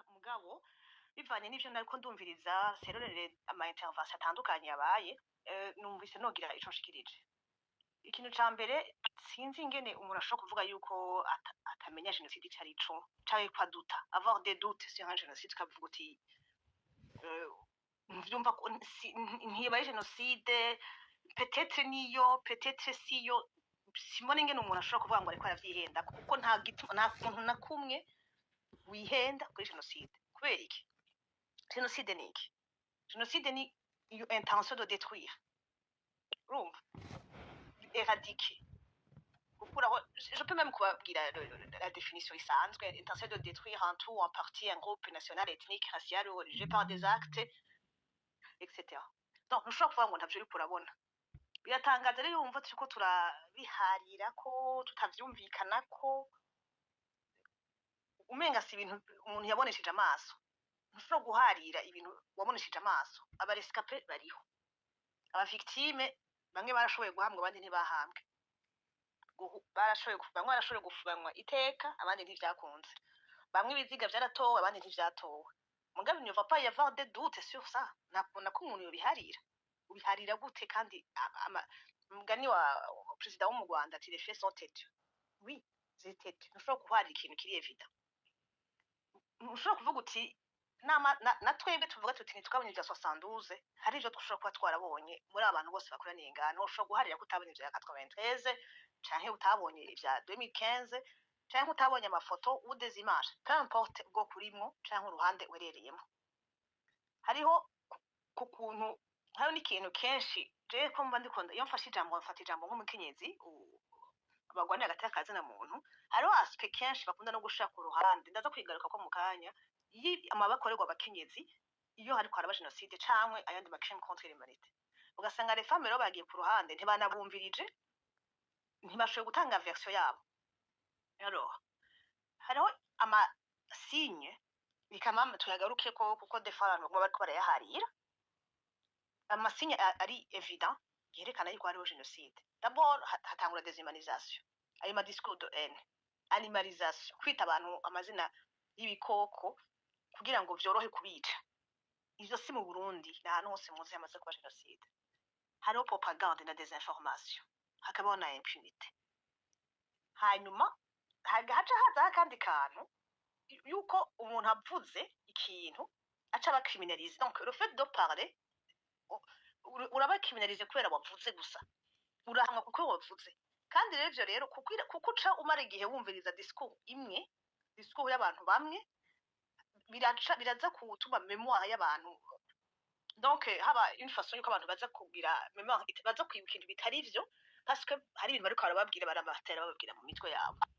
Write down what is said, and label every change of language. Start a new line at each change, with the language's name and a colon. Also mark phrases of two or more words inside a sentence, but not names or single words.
Rundi: mugabo bivanye n'ivyo nariko ndumviriza serorere ama intervention atandukanye yabaye numvise nogira ico nshikirije. Ikintu ca mbere sinzi ingene umuntu ashobora kuvuga yuko atamenya genocide ico arico canke ko aduta
French: avoir des doutes sur un génocide
Rundi: kavuga uti mvyumva ko ntibaye genocide peut-être niyo peut-être siyo simbona ingene umuntu ashobora kuvuga ngo ariko aravyihenda kuko nta muntu na kumwe wihenda kuri genocide. Kubera iki? Genocide ni iki? Genocide ni iyo
French: intention de détruire,
Rundi: urumva, éradiquer, gukuraho.
French: Je peux même kubabwira la définition isanzwe: intention de détruire en tout, en partie, un groupe national, ethnique, racial ou religieux par des actes, etc.
Rundi: Donc ntushobora kuvuga ngo ntavyo uriko urabona. Biratangaje rero yumva turiko turabiharira ko tutavyumvikana ko umenga si ibintu umuntu yabonesheje amaso. Ntushobora guharira ibintu wabonesheje amaso. Aba rescapé bariho, aba victime bamwe barashoboye guhamwa abandi ntibahambwe, bamwe barashoboye gufubanwa iteka abandi ntivyakunze, bamwe ibiziga vyaratowe abandi ntivyatowe.
French: Mugabe ne va pas y avoir de doute sur ça.
Rundi: Nakubona ko umuntu yobiharira. Ubiharira gute? Kandi mugani wa president wo mu Rwanda ati
French: les faits sont têtus. Oui, c'est têtu.
Rundi: Ntushobora guharira ikintu kiri evident. Ntushobora kuvuga uti na twebwe tuvuga tuti ntitwabonye ibya 72 hari ivyo dushobora kuba twarabonye muri abantu bose bakoraniye ingano. Ushobora guharira ko utabonye ibya 93 canke utabonye ibya 2015 canke utabonye amafoto
French: ou des images, peu importe
Rundi: bwo kurimwo canke uruhande werereyemo. Hariho ku kuntu hariho n'ikintu kenshi je ko mba ndikunda iyo mfashe ijambo nk'umukenyezi abagwanira hagati y'akazi na muntu, hariho aspect kenshi bakunda no gushaka uruhande. Ndaza kwigaruka ko mu kanya amabakorerwa abakenyezi iyo hariko haraba genocide canke ayandi ma
French: crime contre l'humanité.
Rundi: Ugasanga
French: les femmes
Rundi: rero bagiye ku ruhande ntibanabumvirije, ntibashoboye gutanga version yabo. Alors hariho ama signe bikamama tuyagaruke ko kuko defarano ngo bariko barayaharira. Ama signe ari evident yerekana yuko hariho genocide. D'abord hatangura déshumanisation, ayo ma
French: discours de haine,
Rundi: animalisation, kwita abantu amazina y'ibikoko kugira ngo vyorohe kubica. Ivyo si mu Burundi, n'ahantu hose muzi hamaze kuba genocide. Hariho propagande na désinformation, hakabaho na impunité. Hanyuma haca hazaho akandi kantu yuko umuntu avuze ikintu aca aba criminalise.
French: Donc le fait de parler
Rundi: uraba criminalise kubera wavuze gusa, urahamwa kuko wavuze. Kandi rero ivyo rero kuko uca umara igihe wumviriza discours imwe, discours y'abantu bamwe, biraza kutuma memoire y'abantu. Donc haba
French: une façon
Rundi: yuko abantu baza kugira memoire, baza kwibuka ikintu bitari vyo parce que hari ibintu bariko barababwira bababwira mu mitwe yabo.